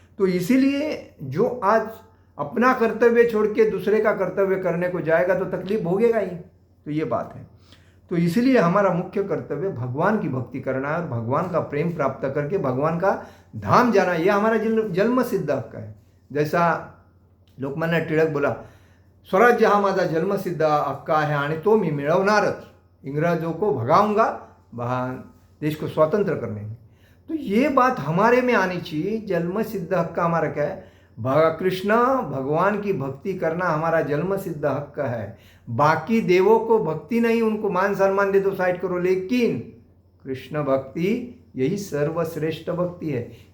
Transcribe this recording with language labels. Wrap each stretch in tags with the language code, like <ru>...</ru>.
<hi>तो इसीलिए जो आज अपना कर्तव्य छोड़ के दूसरे का कर्तव्य करने को जाएगा तो तकलीफ भोगेगा ही। तो ये बात है। तो इसलिए हमारा मुख्य कर्तव्य भगवान की भक्ति करना है और भगवान का प्रेम प्राप्त करके भगवान का धाम जाना। यह हमारा जन्म सिद्ध हक है। जैसा लोकमान्य टिळक बोला,</hi> <mr>स्वराज्य हा माझा जन्मसिद्ध हक्क आहे आणि तो मी मिळवणारच,</mr> <hi>इंग्रजों को भगाऊंगा देश को स्वतंत्र करने में। तो ये बात हमारे में आनी चाहिए। जन्मसिद्ध हक्क हमारा क्या है? कृष्ण भगवान की भक्ति करना हमारा जन्मसिद्ध हक्क है। बाकी देवों को भक्ति नहीं, उनको मान सम्मान दे दो, साइड करो, लेकिन कृष्ण भक्ति यही सर्वश्रेष्ठ भक्ति है।</hi>